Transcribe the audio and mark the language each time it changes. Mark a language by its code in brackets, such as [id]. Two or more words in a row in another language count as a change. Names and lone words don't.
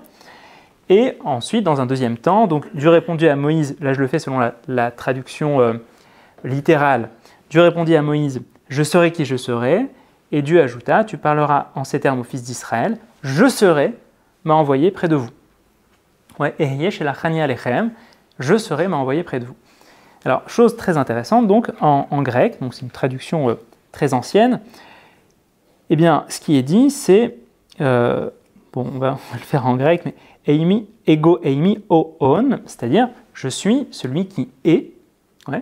[fr] Et ensuite, dans un deuxième temps, donc Dieu répondit à Moïse, là je le fais selon la traduction littérale, Dieu répondit à Moïse, je serai qui je serai, et Dieu ajouta, tu parleras en ces termes aux fils d'Israël, je serai m'a envoyé près de vous. Ouais, [he] אהיה שלחני אליכם, [fr] je serai m'a envoyé près de vous. Alors, chose très intéressante, donc en grec, donc c'est une traduction très ancienne, eh bien, ce qui est dit, c'est, on va le faire en grec, mais [el] εἰμί, ἐγώ εἰμι, ὤν, [fr] c'est-à-dire je suis celui qui est, ouais.